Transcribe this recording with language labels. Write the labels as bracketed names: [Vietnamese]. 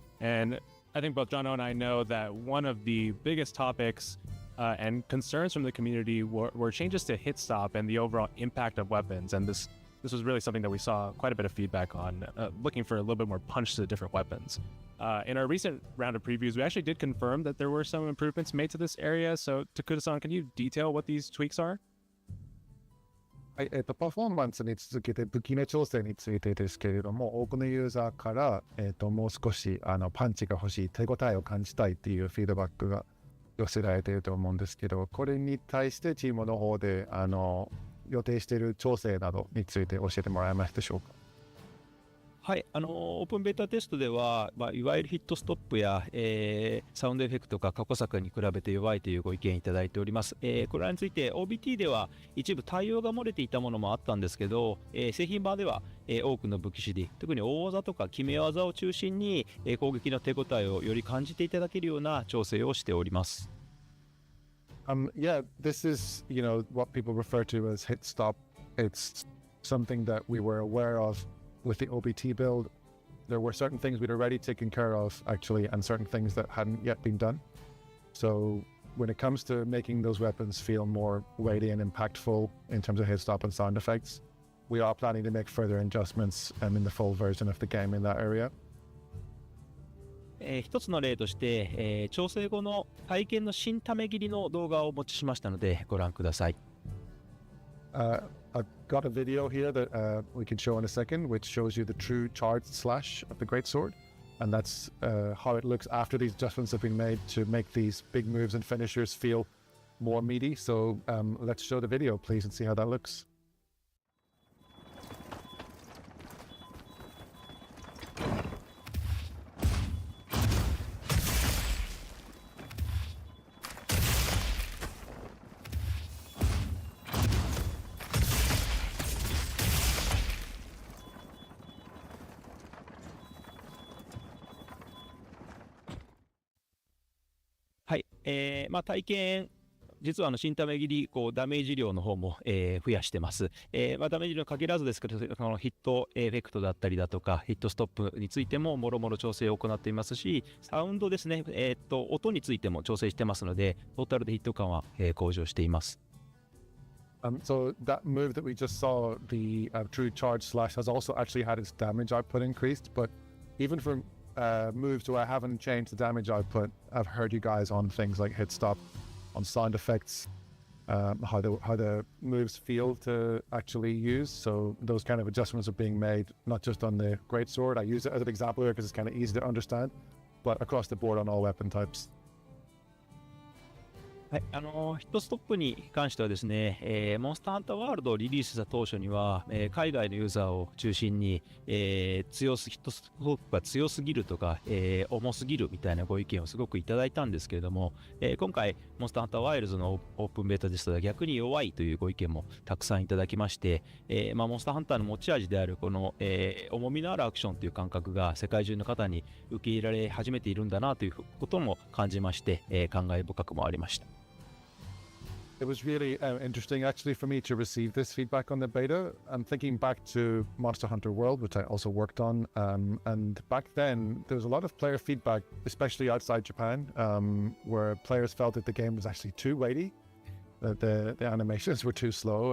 [English] And I think both Jono and I know that one of the biggest topics and concerns from the community were changes to hit stop and the overall impact of weapons. And this was really something that we saw quite a bit of feedback on, looking for a little bit more punch to the different weapons. In our recent round of previews, we actually did confirm that there were some improvements made to this area. So Takuda-san, can you detail what these tweaks are? [Japanese] はい、パフォーマンスに続けて武器の調整についてですけれども、多くのユーザーから、もう少しパンチが欲しい、手応えを感じたいっていうフィードバックが寄せられていると思うんですけど、これに対してチームの方で予定している調整などについて教えてもらえますでしょうか？はい、オープンベータテストでは、いわゆるヒットストップや、サウンドエフェクトが過去作に比べて弱いというご意見いただいております。これらについて OBT では一部対応が漏れていたものもあったんですけど、製品版では、多くの武器種類、特に大技とか決め技を中心に、攻撃の手応えをより感じていただけるような調整をしております。 [English] Yeah, this is, what people refer to as hit stop. It's something that we were aware of with the OBT build. There were certain things we'd already taken care of, actually, and certain things that hadn't yet been done. So when it comes to making those weapons feel more weighty and impactful in terms of hit stop and sound effects, we are planning to make further adjustments in the full version of the game in that area. [Japanese] 一つの例として、調整後の体験の新ため切りの動画をお持ちしましたのでご覧ください。 [English] I've got a video here that we can show in a second, which shows you the true charged slash of the greatsword, and that's how it looks after these adjustments have been made to make these big moves and finishers feel more meaty. So let's show the video, please, and see how that looks. [Japanese] はい、体験、実は新ため切りダメージ量の方も、増やしてます。ダメージ量に限らずですけど、ヒットエフェクトだったりだとか、ヒットストップについてももろもろ調整を行っていますし、サウンドですね、音についても調整してますので、トータルでヒット感は、向上しています。 [English] So that move that we just saw, the true charge slash, has also actually had its damage output increased, but even for moves where I haven't changed the damage output, I've heard you guys on things like hit stop, on sound effects, how the moves feel to actually use. So those kind of adjustments are being made, not just on the greatsword. I use it as an example here because it's kind of easy to understand, but across the board on all weapon types. [Japanese] はい、ヒットストップに関してはですね、モンスターハンターワールドをリリースした当初には、海外のユーザーを中心に、ヒットストップが強すぎるとか、重すぎるみたいなご意見をすごくいただいたんですけれども、今回、モンスターハンターワイルズのオープンベータですと逆に弱いというご意見もたくさんいただきまして、モンスターハンターの持ち味であるこの、重みのあるアクションという感覚が世界中の方に受け入れられ始めているんだなということも感じまして、感慨深くもありました。 [English] It was really interesting actually for me to receive this feedback on the beta. I'm thinking back to Monster Hunter World, which I also worked on. And back then, there was a lot of player feedback, especially outside Japan, where players felt that the game was actually too weighty, that the animations were too slow.